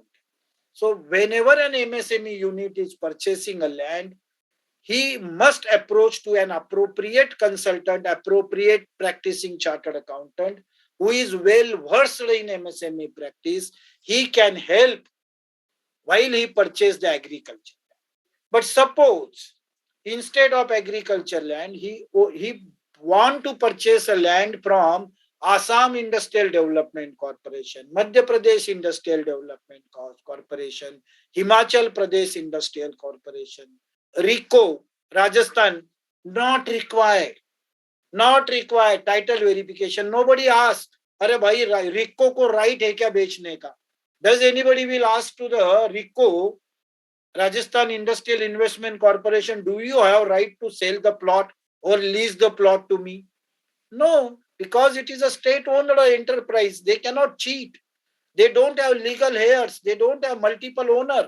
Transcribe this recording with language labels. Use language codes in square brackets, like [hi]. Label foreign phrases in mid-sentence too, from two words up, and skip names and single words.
[en] So whenever an MSME unit is purchasing a land, he must approach to an appropriate consultant, appropriate practicing chartered accountant who is well versed in MSME practice. He can help while he purchase the agriculture. But suppose instead of agriculture land, he want to purchase a land from Assam Industrial Development Corporation, Madhya Pradesh Industrial Development Corporation, Himachal Pradesh Industrial Corporation, RICO, Rajasthan, not required. Not required title verification. Nobody asked, [hi] अरे भाई रिको को राइट है क्या बेचने का? [en] Does anybody will ask to the RICO, Rajasthan Industrial Investment Corporation, do you have right to sell the plot or lease the plot to me? No, because it is a state-owned enterprise. They cannot cheat. They don't have legal heirs. They don't have multiple owner.